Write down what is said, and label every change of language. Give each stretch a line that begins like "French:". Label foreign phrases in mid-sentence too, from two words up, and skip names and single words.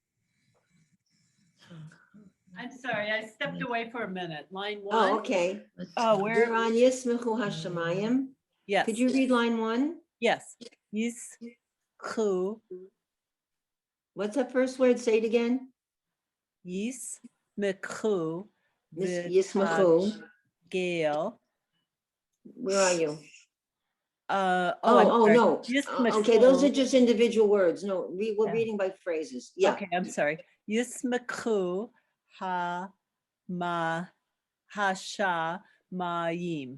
English: I'm sorry, I stepped away for a minute. Line 1. Oh, okay. Oh, We're where?
Hebrew: on ישמחו השמים.
English: Yes. Could you read line 1? Yes. Yischu What's that first word? Say it again. Yismekhu Yismachu. v'tagel. Where are you? I'm Oh, sorry. no. Okay, those are Yismekhu. just individual words. No, we're Yeah. reading by phrases. Yeah. Okay, I'm sorry.
Hebrew: ישמחו השמים.